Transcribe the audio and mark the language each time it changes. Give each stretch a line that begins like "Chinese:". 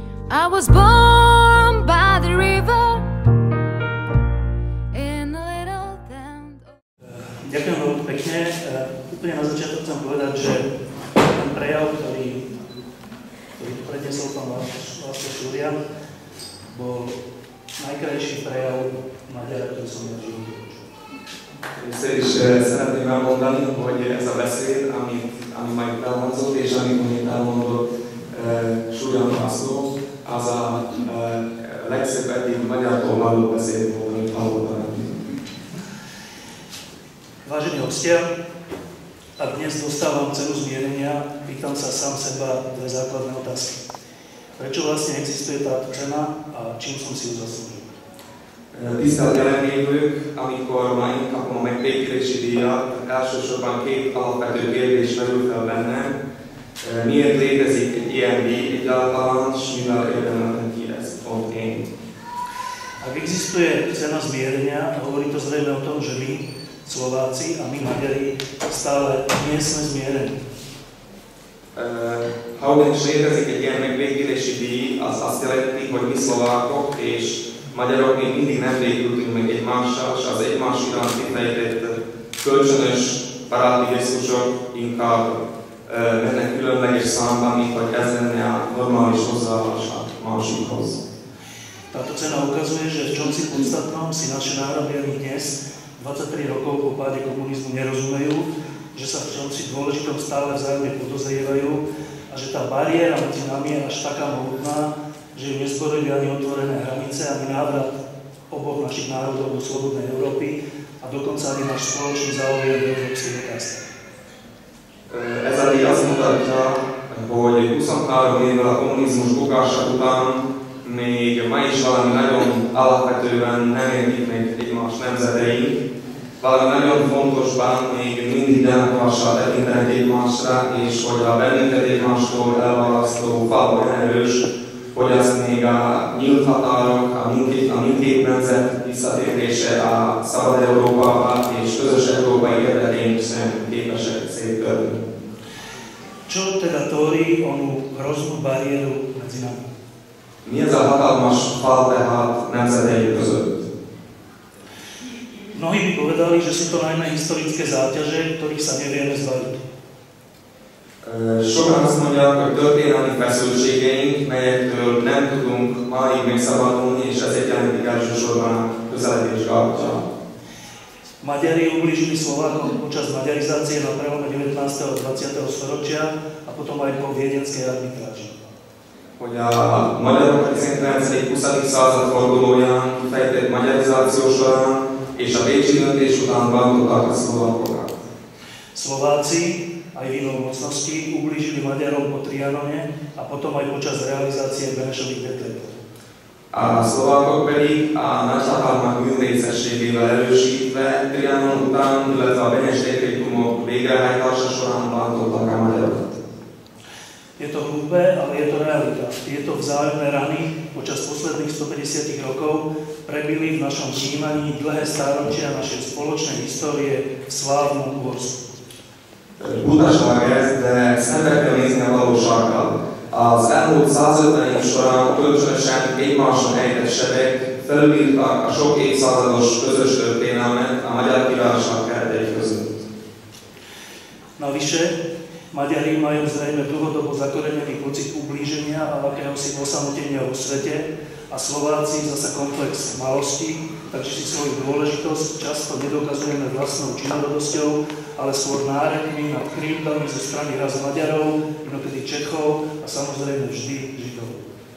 English: I was born by the river in a little town.
Slovak: Ďakujem veľmi pekne. Úplne na začiatok chcem povedať, že ten prejav, ktorý tu predniesol pán László Surján, bol najkrajší prejav Maďara, ktorý som ja v živote počul.
Hungarian: Először is szeretném elmondani, hogy ez a beszéd, ami majd elhangzott, és amit mondjuk elmondott Surján László, az a legszebb eddig magyartól hallott beszéd volt, amit hallottam.
Slovak: Vážení hostia, a dnes dostávam cenu zmierenia, pýtam sa sám seba dve základné otázky. Prečo vlastne existuje táto cena a čím som si ju zaslúžil?
Hungarian: Tisztelt jelenlévők, amikor ma én kapom a megbékélési díjat, elsősorban két alapvető kérdés merül fel bennem. Miért létezik egy ilyen díj egyáltalán, és mivel érdemeltem ki ezt pont én?
Slovak: Ak existuje cena zmierenia, hovorí to zrejme o tom, že my, Slováci a my, Maďari, stále nie sme zmierení.
Hungarian: Ha ugyanis létezik egy ilyen megbékélési díj, az azt jelenti, hogy mi szlovákok és magyarok még mindig nem békültünk meg egymással, és az egymás iránt kifejtett kölcsönös baráti gesztusok inkább mennek különleges számban, mint hogy ez lenne a normális hozzáállás a másikhoz.
Slovak: Táto cena ukazuje, že v čomsi podstatnom si naše národy ani dnes, 23 rokov po páde komunizmu, nerozumejú, že sa v čomsi dôležitom stále vzájomne podozrievajú a že tá bariéra medzi nami je až taká mohutná, že ju nezborili ani otvorené hranice, ani návrat oboch našich národov do slobodnej Európy a dokonca ani náš spoločný záujem v európskej otázke.
Hungarian: Ez a díj azt mutatja, hogy 23 évvel a kommunizmus bukása után még ma is valami nagyon alapvetően nem értik meg egymás nemzeteink, valami nagyon fontosban még mindig demokrassal tekintenek egymásra, és hogy a bennünket egymástól elválasztó fal olyan erős, hogy azt még a nyílt határok, a mindkét nemzet visszatérése a szabad Európába és közös európai érdekeink sem képesek széttörni.
Slovak: Čo teda tvorí onú hroznú bariéru medzi nami?
Hungarian: Mi ez a hatalmas fal tehát nemzeteink között?
Slovak: Mnohí by povedali, že sú to najmä historické záťaže, ktorých sa nevieme zbaviť.
Hungarian: Sokan azt mondják, hogy történelmi feszültségeink, melyektől nem tudunk máig megszabadulni, és ezért jelentik elsősorban a közeledés gátja.
Slovak: Maďari ublížili Slovákom počas maďarizácie na prelome 19. a 20. storočia a potom aj po viedenskej arbitráži.
Hungarian: Hogy a magyarok a 19.-20. század fordulóján kifejtett magyarizáció során és a bécsi döntés után bántották a szlovákokat.
Slovak: Slováci aj vinou mocnosti ublížili Maďarom po Trianone a potom aj počas realizácie Benešových dekretov.
Hungarian: A szlovákok pedig a nagyhatalmak művészességével erősítve Trianon után, illetve a Benes dekrétumok végrehajtása során bántották a magyarokat.
Slovak: Je to hrubé, ale je to realita. Tieto vzájomné rany počas posledných 150 rokov prebili v našom vnímaní dlhé stáročia našej spoločnej histórie v slávnom Uhorsku.
Hungarian: Butaság ez, de szembe kell nézni a valósággal. Az elmúlt 150 év során kölcsönösen egymáson ejtett sebek felülírták a sok évszázados közös történelmet a Magyar Királyság keretei között.
Slovak: Navyše, Maďari majú zrejme dlhodobo zakorenený pocit ublíženia a akéhosi osamotenia vo svete a Slováci zasa komplex malosti, takže si svoju dôležitosť často nedokazujeme vlastnou činorodosťou, ale skôr nárekmi nad krivdami zo strany raz Maďarov, inokedy Čechov a samozrejme vždy Židov.